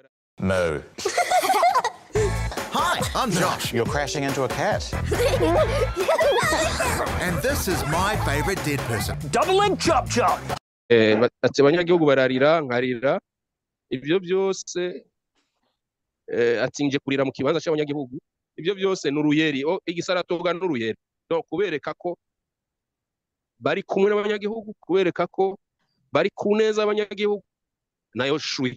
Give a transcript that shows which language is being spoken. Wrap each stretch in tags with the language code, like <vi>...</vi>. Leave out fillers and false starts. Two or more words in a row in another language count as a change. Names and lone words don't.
<en>No. Hi, I'm Josh. You're crashing into a cat. And this is my favorite dead person. Doubling chop chop.</en> <rn>Ati abanyagihugu bararira nkarira, ibyo byose ati nje kurira mu kibanza cy'abanyagihugu. Ibyo byose n'uruyeri, igisaratoga n'uruyeri. No kubereka ko bari kumwe n'abanyagihugu, kubereka ko bari kuneza abanyagihugu, nayo shwi.</rn>